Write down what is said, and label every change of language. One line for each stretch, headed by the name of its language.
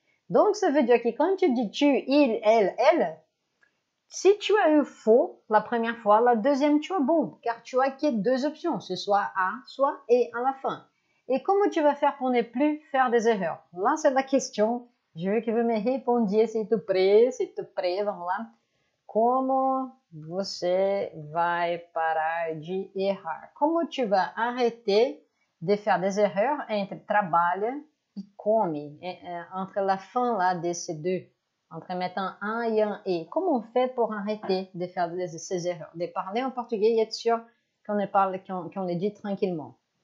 French: Donc, ça veut dire que quand tu dis tu, il, elle, si tu as eu faux la première fois, la deuxième tu as bon, car tu as que deux options. C'est soit a, soit e à la fin. Et comment tu vas faire pour ne plus faire des erreurs? Là, c'est la question. Je veux que vous me répondiez, s'il te plaît,
Portuguese: vamos lá. Como você vai parar de errar?
French: Como tu vas arrêter de faire des erreurs entre trabalha e come, entre la fin là de ces deux, entre mettant un et un et. Comment on fait pour arrêter de faire ces erreurs? De parler en portugais et être sûr qu'on les dit tranquillement.